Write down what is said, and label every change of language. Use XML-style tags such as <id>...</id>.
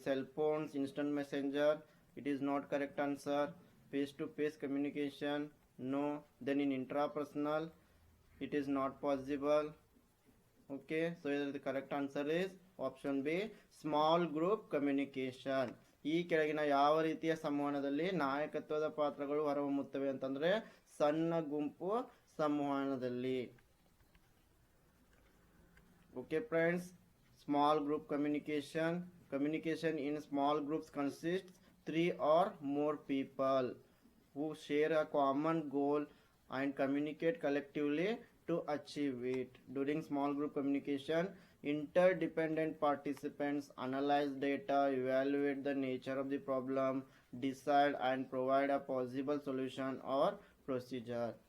<en>Cell phones, instant messenger, it is not correct answer. Face to face communication, no. Then in intrapersonal, it is not possible. Okay, so the correct answer is option B small group communication.</en> <kn>ಈ ಕೆಳಗಿನ ಯಾವ ರೀತಿಯ ಸಂವಹನದಲ್ಲಿ ನಾಯಕತ್ವದ ಪಾತ್ರಗಳು ಹೊರಹೊಮ್ಮುತ್ತವೆ ಅಂತಂದ್ರೆ ಸಣ್ಣ ಗುಂಪು ಸಂವಹನದಲ್ಲಿ.</kn> <en>Okay friends, small group communication in small groups consists 3 or more people. who share a common goal and communicate collectively to achieve it. During small group communication, interdependent participants analyze data, evaluate the nature of the problem, decide and provide a possible solution or procedure.</en>